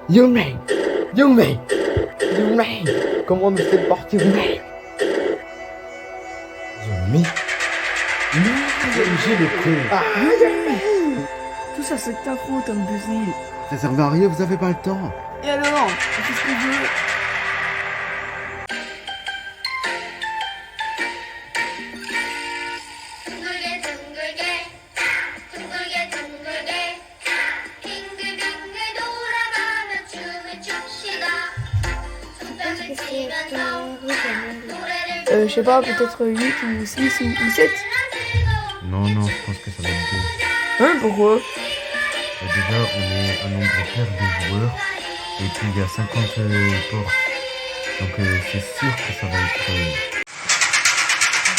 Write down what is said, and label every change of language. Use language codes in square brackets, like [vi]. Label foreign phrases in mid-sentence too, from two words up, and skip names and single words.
[fr] Yumi! Yumi! Yumi! Comment nous fait partir, Yumi? Yumi? Non, j'ai le con! Tout ça, c'est ta faute, imbécile. Ça servait à rien, vous avez pas le temps! Et alors? On fait ce qu'on veut. [ko] 둥글게 둥글게 둥글게 둥글게 빙글빙글 돌아가며 춤을 춥시다. 손뼉을 치면서 노래를 [fr] Je sais pas, peut-être 8 ou 6 ou 7. Non, je pense que ça va être deux. Hein, pourquoi? Déjà, on est un nombre pair de joueurs, et puis il y a 50 portes. Donc c'est sûr que ça va être... 2,